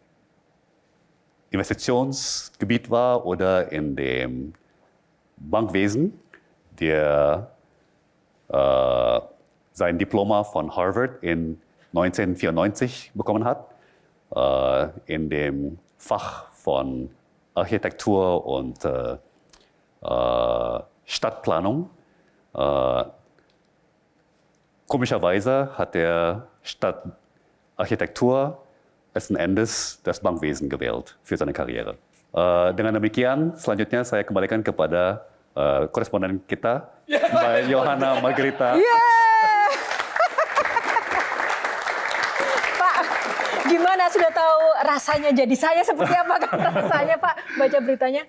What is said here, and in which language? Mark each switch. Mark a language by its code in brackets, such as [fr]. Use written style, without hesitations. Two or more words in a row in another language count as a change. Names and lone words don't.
[de] Investitionsgebiet war oder in dem Bankwesen, der sein Diploma von Harvard in 1994 bekommen hat, in dem Fach von Architektur und Stadtplanung. Komischerweise hat er statt Architektur letzten Endes das Bankwesen gewählt für seine Karriere. [id] Dengan demikian, selanjutnya saya kembalikan kepada koresponden kita, Mbak Johanna Margarita. Pak, gimana sudah tahu rasanya jadi saya seperti apa kan rasanya Pak baca beritanya?